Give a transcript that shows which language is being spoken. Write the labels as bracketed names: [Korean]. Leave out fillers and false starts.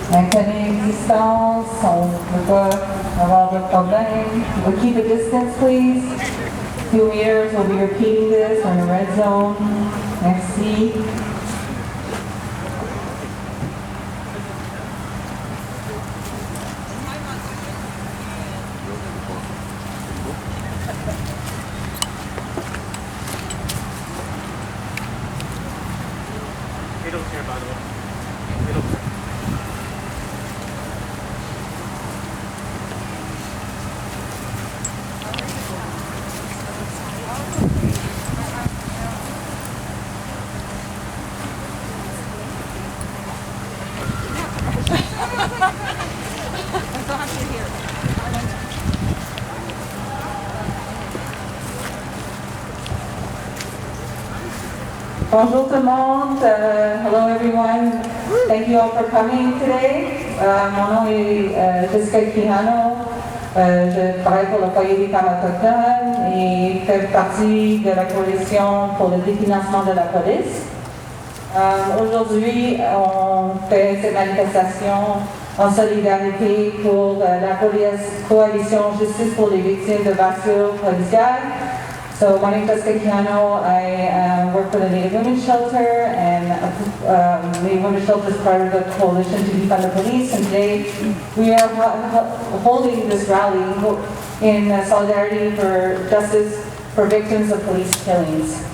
[French] connaît l'existence, on ne peut pas avoir de problème. [English] We'll keep a distance, please. 2 meters, we'll be repeating this. We're in the red zone. Merci. They don't care, by the way. They don't care. [French] Bonjour tout le monde. [English] Hello everyone. Thank you all for coming today. [French] Mon nom est Jessica Quijano. Je travaille pour le foyer des femmes autochtones et fais partie de la coalition pour le définancement de la police. Aujourd'hui, on fait cette manifestation en solidarité pour la coalition Justice pour les victimes de bavures policières. [English] So my name is Jessica Quijano. I work for the Native Women's Shelter, and Native Women's Shelter is part of the coalition to defund the police. And today we are holding this rally in solidarity for justice for victims of police killings.